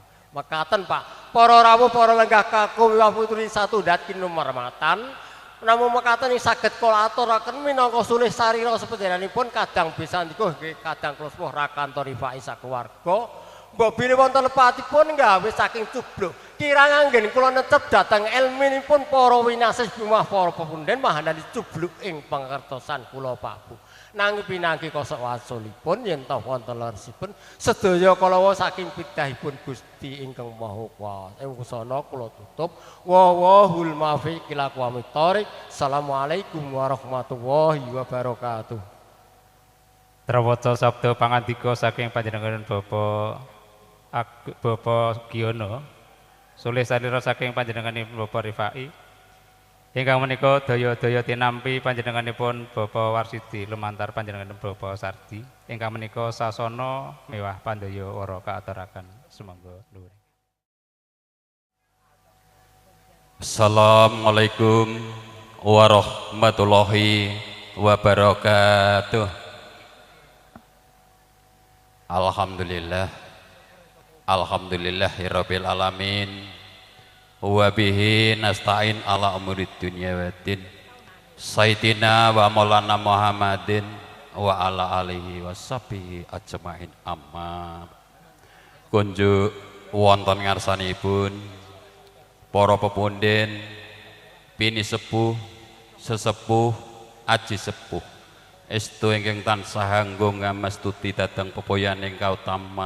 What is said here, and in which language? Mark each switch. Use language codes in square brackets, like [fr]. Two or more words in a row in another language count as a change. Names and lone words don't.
[jv] Mekaten Pak, para rawuh para lenggah kakung miwah putri satunggal kinurmatan namung mekaten saged kula aturaken minangka sulih sarira sepenjenenganipun kadang besandika nggih kadang kula sepuh Rakanto Rifai sak keluarga mbok bilih wonten lepatipun gawe saking cubluk kirang anggen kula necep dhateng ilminipun para winasis miwah para pepunden mahanani cubluk ing pangertosan kula Pak Bu. Nanging pinangki kosok wasulipun yen ta wonten leresipun sedaya kalawa saking pidhahipun Gusti ingkang Maha Kuwasa. Ing kusana kula tutup [ar] والله الموفق إلى أقوم الطريق. السلام عليكم ورحمة الله وبركاته. [jv] Trawaca sabda pangandika saking panjenengan Bapak Giono sulih sarira saking panjenenganipun Bapak Rifai ingkang menika daya-daya tinampi panjenenganipun Bapak Warsidi lumantar panjenenganipun Bapak Sardi ingkang menika sasana miwah pandaya wara kaaturaken sumangga nuwun. [ar] السلام عليكم ورحمة الله وبركاته. الحمد لله الحمد لله رب العالمين. وبه نستعين على أمور الدنيا والدين. سيدنا ومولانا محمد وعلى آله وصحبه أجمعين أما. [jv] Kunjuk wonten ngarsanipun para pepunden, bini sepuh, sesepuh, aji sepuh. Estu ingkang tansah anggo ngamastuti dhateng pepoyaning kautaman.